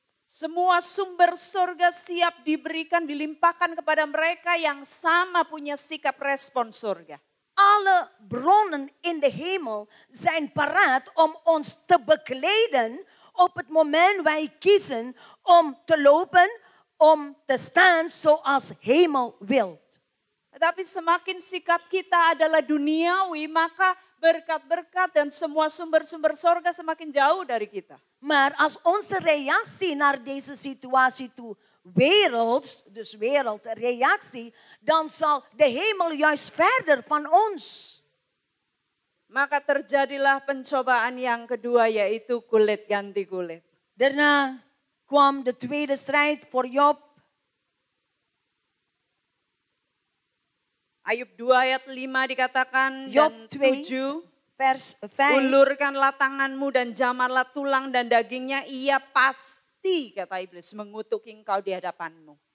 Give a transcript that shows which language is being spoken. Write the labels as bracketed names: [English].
[Indonesian] Semua sumber surga siap diberikan, dilimpahkan kepada mereka yang sama punya sikap respon surga. [Dutch] Alle bronnen in de hemel zijn paraat om ons te bekleden op het moment wij kiezen om te lopen, om te staan zoals hemel wilt. [Indonesian] Tetapi semakin sikap kita adalah duniawi, maka berkat-berkat dan semua sumber-sumber surga semakin jauh dari kita. [Dutch] Maar als onze reactie naar deze situatie toe werelds, dus wereldreactie, dan zal de hemel juist verder van ons. [Indonesian] Maka terjadilah pencobaan yang kedua, yaitu kulit ganti kulit. [Dutch] Daarna kwam de tweede strijd voor Job. [Indonesian] Ayub 2 ayat 5 dikatakan [Dutch] Job [Indonesian] dan 2 7. [Dutch] vers 5. [Indonesian] Ulurkanlah tanganmu dan jamarlah tulang dan dagingnya, ia pasti, kata iblis, mengutuk engkau di hadapanmu.